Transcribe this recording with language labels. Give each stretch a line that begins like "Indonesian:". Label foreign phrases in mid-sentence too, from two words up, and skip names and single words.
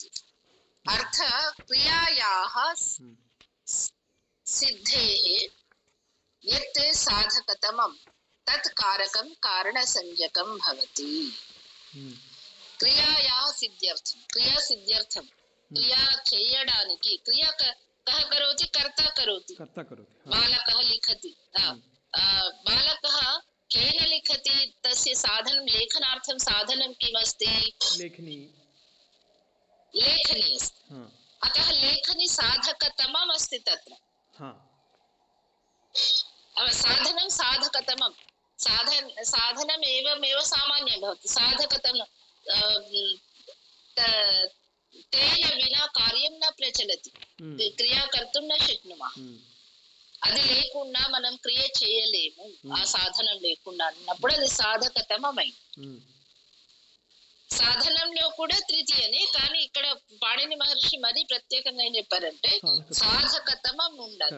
Sanskrit: అర్థ క్రియాయాః సిద్ధేః యత్ సాధకతమం తత్ కారకం కారణసంజ్ఞకం భవతి. క్రియాయాః సిద్ధ్యర్థం, క్రియా సిద్ధ్యర్థం,
Telugu: క్రియా చేయడానికి,
Sanskrit: క్రియా कः करोति? कर्ता करोति। बालकः लिखति। बालकः केन लिखति? तस्य साधनं, लेखनार्थं साधनं किमस्ति? लेखनी अस्ति। अतः लेखनी साधकतमम् अस्ति तत्र। साधनं साधकतमं, साधनम् एवमेव सामान्यं भवति। साधकतमं तेन विना కార్యం न ప్రచలతి. క్రియ కర్తుం న శక్నుమః.
Telugu: అది లేకుండా మనం క్రియ చేయలేము. ఆ సాధనం లేకుండా అన్నప్పుడు అది సాధకతమమై. సాధనంలో కూడా తృతీయనే, కానీ ఇక్కడ పాణిని మహర్షి మరీ ప్రత్యేకంగా ఏం చెప్పారంటే సాధకతమం ఉండాలి.